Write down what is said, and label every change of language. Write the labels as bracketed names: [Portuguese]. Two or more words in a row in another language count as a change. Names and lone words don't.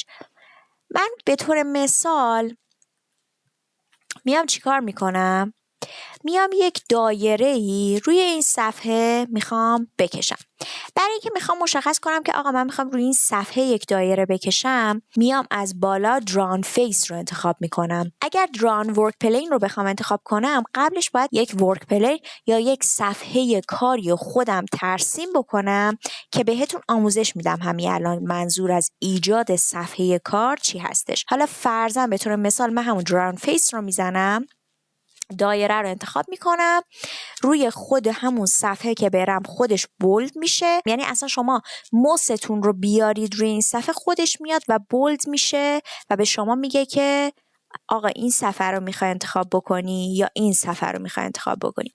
[Persian] من به طور مثال میام چیکار میکنم؟ میام یک دایره‌ای روی این صفحه میخوام بکشم. برای اینکه میخوام مشخص کنم که آقا من میخوام روی این صفحه یک دایره بکشم، میام از بالا [English] drawn face [Persian] رو انتخاب میکنم. اگر [English] drawn work plane [Persian] رو بخوام انتخاب کنم، قبلش باید یک [English] work plane [Persian] یا یک صفحه کاری خودم ترسیم بکنم که بهتون آموزش میدم همین الان منظور از ایجاد صفحه کار چی هستش. حالا فرضاً به طور مثال من همون [English] drawn face [Persian] رو میزنم، دایره رو انتخاب میکنم، روی خود همون صفحه که برم خودش بولد میشه. یعنی اصلا شما موستون رو بیارید روی این صفحه خودش میاد و بولد میشه و به شما میگه که آقا این صفحه رو میخوای انتخاب بکنی یا این صفحه رو میخوای انتخاب بکنی.